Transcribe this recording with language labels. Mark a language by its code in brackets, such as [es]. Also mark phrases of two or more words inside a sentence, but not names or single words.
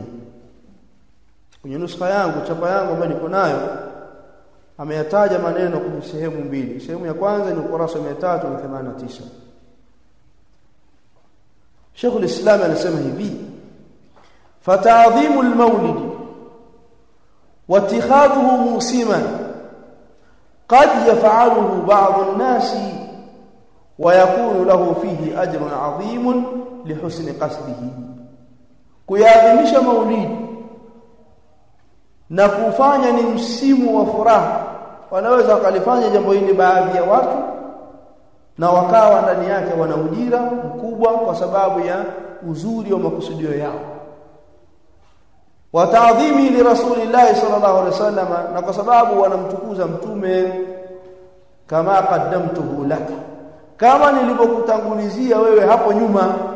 [sw] Kwenye nuskha yangu, chapa yangu ambayo niko nayo, ameyataja maneno kwenye sehemu mbili. Sehemu ya kwanza ni ukurasa 389. Sheikh al-Islam anasema hivi: [ar] فتعظيم المولد واتخاذه موسما قد يفعله بعض الناس ويكون له فيه أجر عظيم لحسن قصده [sw] kuyaadhimisha maulidi na kufanya ni msimu wa furaha, wanaweza wakalifanya jambo hili baadhi ya watu na wakawa ndani yake wana ujira mkubwa kwa sababu ya uzuri wa makusudio yao, [ar] وتعظيم لرسول الله صلى الله عليه وسلم, [sw] na kwa sababu wanamtukuza mtume, [ar] كما قدمته لك, [sw] kama nilipokutangulizia wewe hapo nyuma.